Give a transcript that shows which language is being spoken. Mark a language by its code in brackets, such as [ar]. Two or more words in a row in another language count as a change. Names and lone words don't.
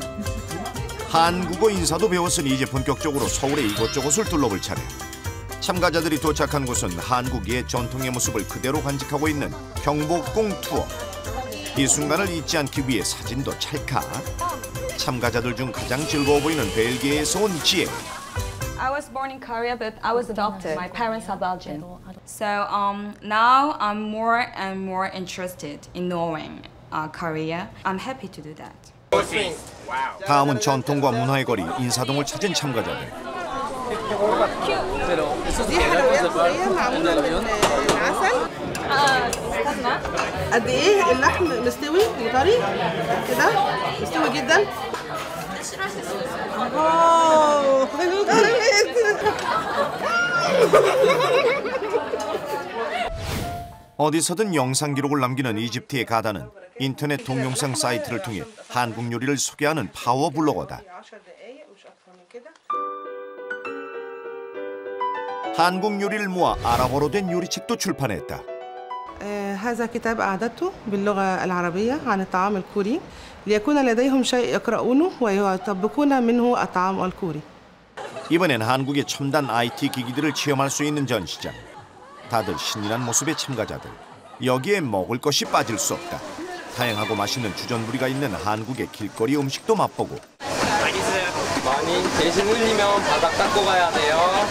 [ko] 한국어 인사도 배웠으니 이제 본격적으로 서울의 이곳저곳을 둘러볼 차례. 참가자들이 도착한 곳은 한국의 전통의 모습을 그대로 간직하고 있는 경복궁 투어. 이 순간을 잊지 않기 위해 사진도 찰칵. 참가자들 중 가장 즐거워 보이는 벨기에에서 온 지혜. [en] I was born in Korea, but I was adopted. My parents are Belgian. So now I'm more and more interested in knowing Korea. I'm happy to do that. [ko] 다음은 전통과 문화의 거리 인사동을 찾은 참가자들. [ar] قد ايه اللحم مستوي وطري كده مستوي جدا. [ko] 어디서든 영상 기록을 남기는 이집트의 가다는 인터넷 동영상 사이트를 통해 한국 요리를 소개하는 파워 블로거다. 한국 요리를 모아 아랍어로 된 요리책도 출판했다. [ar] هذا كتاب أعددته باللغة العربية عن الطعام الكوري ليكون لديهم شيء يقرؤونه ويطبقون منه الطعام الكوري. [ko] 이번엔 한국의 첨단 IT 기기들을 체험할 수 있는 전시장. 다들 신이란 모습의 참가자들. 여기에 먹을 것이 빠질 수 없다. 다양하고 맛있는 주전부리가 있는 한국의 길거리 음식도 맛보고. 많이 대신 흘리면 바닥 닦고 가야 돼요.